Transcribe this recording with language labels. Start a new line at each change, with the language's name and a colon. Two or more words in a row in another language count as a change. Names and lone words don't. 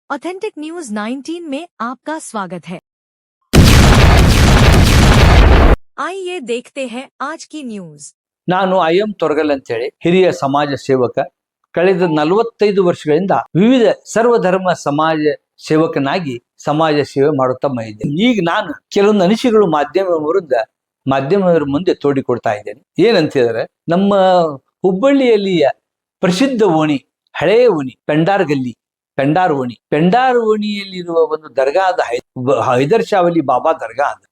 Hindi: ऑथेंटिक न्यूज 19 में आपका स्वागत है। आइए देखते हैं आज की न्यूज।
Kannada: ನಾನು ಐಎಂ ತೊರಗಲ್ ಅಂತ ಹೇಳಿ ಹಿರಿಯ ಸಮಾಜ ಸೇವಕ. ಕಳೆದ 45 ವರ್ಷಗಳಿಂದ ವಿವಿಧ ಸರ್ವಧರ್ಮ ಸಮಾಜ ಸೇವಕನಾಗಿ ಸಮಾಜ ಸೇವೆ ಮಾಡುತ್ತಾ ಬಂದಿದ್ದೇನೆ. ಈಗ ನಾನು ಕೆಲವೊಂದು ಅನಿಸಿಕೆಗಳು ಮಾಧ್ಯಮದವರ ಮುಂದೆ ತೋಡಿಕೊಡ್ತಾ ಇದ್ದೇನೆ. ಏನಂತ ಹೇಳಿದ್ರೆ, ನಮ್ಮ ಹುಬ್ಬಳ್ಳಿಯಲ್ಲಿಯ ಪ್ರಸಿದ್ಧ ಓಣಿ, ಹಳೆಯ ಓಣಿ, ಪೆಂಡಾರ್ ಓಣಿಯಲ್ಲಿರುವ ಒಂದು ದರ್ಗಾ ಅದ, ಹೈದರ್ ಶಾ ವಲಿ ಬಾಬಾ ದರ್ಗಾ ಅದ.